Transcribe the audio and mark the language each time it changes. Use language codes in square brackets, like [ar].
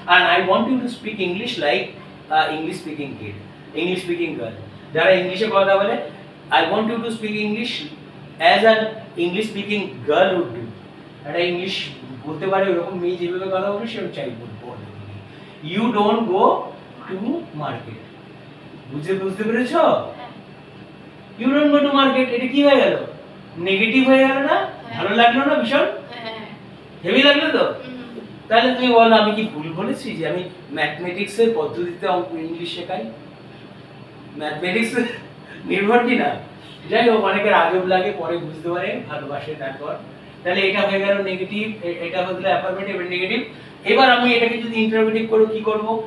[en] And I want you to speak English like English speaking kid, English speaking girl. [bn] যারা ইংলিশে কথা বলে, [en] I want you to speak English as an English speaking girl would do. [bn] একটা English বলতে পারে এরকম মেয়ে যেভাবে কথা বলে সেরকম চাই বলবো। [en] You don't go to market. [bn] বুঝতে পেরেছো? [en] You don't go to market, [bn] এটা কি হয়ে গেল? নেগেটিভ হয়ে গেল না? ভালো লাগলো না ভীষণ? হেভি লাগলো তো? তাহলে তুমি বলো আমি কি ভুল বলেছি যে আমি ম্যাথমেটিক্স এর পদ্ধতিতে অঙ্ক ইংলিশ শেখাই? ম্যাথমেটিক্স নির্ভর কি না? যাই হোক, অনেকের আজব লাগে, পরে বুঝতে পারে, ভালোবাসে তারপর। তাহলে এটা হয়ে গেল নেগেটিভ, এটা হয়ে গেল অ্যাফার্মেটিভ আর নেগেটিভ। এবার আমি এটাকে যদি ইন্টারপ্রেটিভ করব, কি করব?